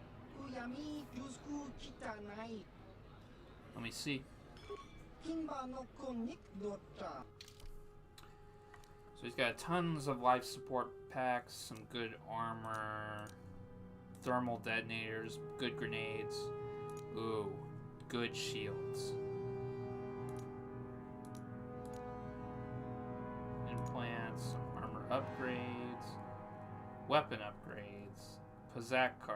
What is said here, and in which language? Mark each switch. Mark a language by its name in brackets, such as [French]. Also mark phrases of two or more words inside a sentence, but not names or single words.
[English] Kuyami Jusku Kitanai. Let me see. Kimba no Konik Dota. So he's got tons of life support packs, some good armor, thermal detonators, good grenades. Ooh, good shields. Implants, some armor upgrades, weapon upgrades, Pazak cards.